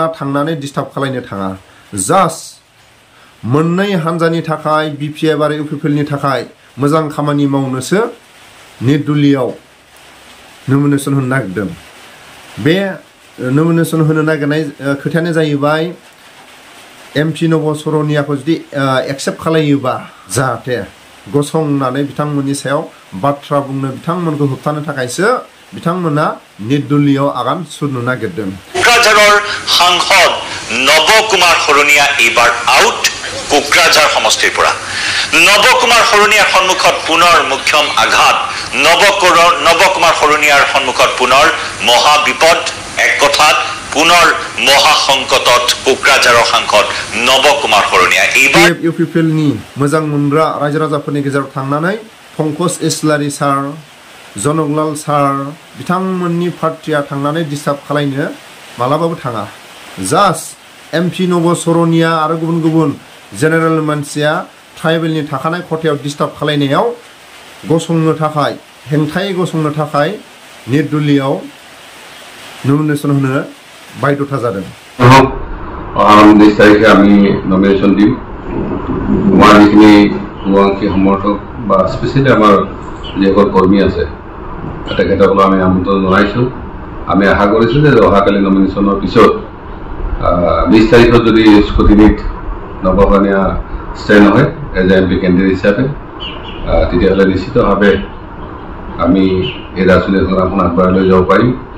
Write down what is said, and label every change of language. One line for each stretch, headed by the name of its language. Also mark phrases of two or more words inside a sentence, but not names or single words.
Bodo: थांनानै डिस्टार्ब खालायनो थाङा जास्ट मोननै हानजानि थाखाय BPF आरो UPPL नि थाखाय मोजां खामानि मावनोसो निर्दलीयआव नमिनेशन होनो नागिरदों बे नमिनेशन होनो नागिरनाय खोथायानो जाहैबाय एमपि नब सर'नियाखौ जुदि एक्सेप्ट खालायोबा जाहाथे गसंनानै बिथांमोननि सायाव बाथ्रा बुंनो बिथांमोनखौ होबथानो थाखायसो बिथांमोना निर्दलीयआव आगान सुरनो नागिरदों
Assamese: কোকৰাঝাৰৰ সাংসদ নবকুমাৰ শৰণীয়া এইবাৰ আউট কোকৰাঝাৰ সমষ্টিৰ পৰা নবকুমাৰ শৰণীয়াৰ সন্মুখত পুনৰ মুখ্যম আঘাত নবকুমাৰ শৰণীয়াৰ সন্মুখত পুনৰ মহা বিপদ এক কথাত পুনৰ মহা সংকটত কোকৰাঝাৰৰ সাংসদ নবকুমাৰ শৰণীয়া এইবাৰ
Bodo: UPPL नि मोजां मोनग्रा रायजो राजाफोरनि गेजेराव थांनानै पंकज इस्लारी सार जनकलाल सार बिथांमोननि पार्टीया थांनानै डिस्टार्ब खालायनो मालाबाबो थाङा जास्ट एमपि नब सर'निया आरो गुबुन गुबुन जेनेरेल मानसिया ट्राइबेलनि थाखानाय खथायाव डिस्टार्ब खालायनायाव गसंनो थाखाय हेंथायै गसंनो थाखाय निर्दलीयआव नमिनेशन होनो बायद'था जादों
Assamese: 19 তাৰিখে আমি নমিনেশ্যন দিম আমাৰ যিখিনি শুভাকাংক্ষী সমৰ্থক বা স্পেচিয়েলি আমাৰ যিসকল কৰ্মী আছে তেখেতসকলক আমি আমন্ত্ৰণ জনাইছোঁ আমি আশা কৰিছোঁ যে অহাকালি নমিনেশ্যনৰ পিছত 20 তাৰিখত যদি স্কুটিনিত নবসৰণীয়া ষ্টেণ্ড হয়
English: as a MP candidate
Assamese: হিচাপে তেতিয়াহ'লে নিশ্চিতভাৱে আমি এই ৰাজনৈতিক সংগ্ৰামখন আগবঢ়াই লৈ যাব পাৰিম